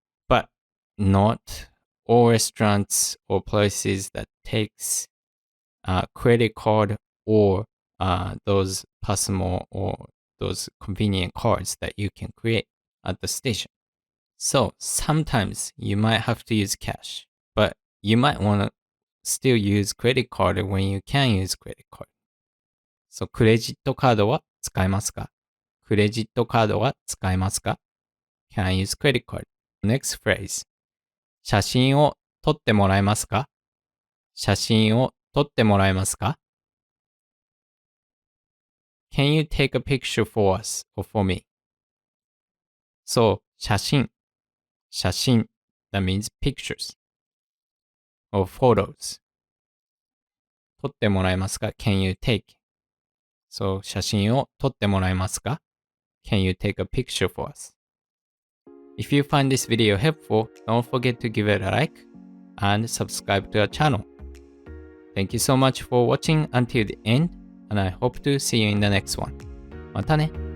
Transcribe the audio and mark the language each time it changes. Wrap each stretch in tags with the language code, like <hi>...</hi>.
<en>But not all restaurants or places that takes credit card or those Passmo or those convenient cards that you can create at the station. So sometimes you might have to use cash, but you might want to still use credit card when you can use credit card.</en> <ja>So クレジットカードは使えますか?クレジットカードは使えますか?</ja> <en>Can I use credit card? Next phrase.</en> <ja>写真を撮ってもらえますか?写真を撮ってもらえますか?</ja> <en>Can you take a picture for us or for me? So 写真 that means pictures or photos.</en> <ja>撮ってもらえますか?</ja> <en>Can you take?</en> <ja>So 写真を撮ってもらえますか?</ja> <en>Can you take a picture for us? If you find this video helpful, don't forget to give it a like and subscribe to our channel. Thank you so much for watching until the end, and I hope to see you in the next one.</en> <ja>またね。</ja>